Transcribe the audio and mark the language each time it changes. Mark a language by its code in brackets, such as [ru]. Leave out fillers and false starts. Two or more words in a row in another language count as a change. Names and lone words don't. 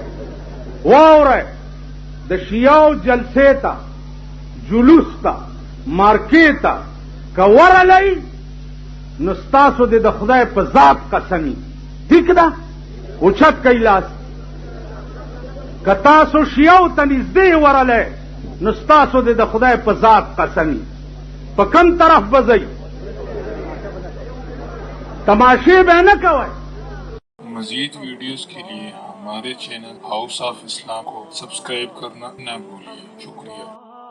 [ps] واورئ، د شیعو جلسې ته، جلوس ته، مارکې ته که ورغلئ نو ستاسو دې د خدای په ذات قسمي، ټیک ده؟ اوچت کوئ لاس. که تاسو شیعو ته نږدې ورغلی نو ستاسو دې د خدای په ذات قسمي. په کم طرف به ځئ؟ تماشے به نه کوئ. [ur] مزید ویڈیوز کے لیے ہمارے چینل ہاؤس آف اسلام کو سبسکرائب کرنا نہ بھولیے. شکریہ.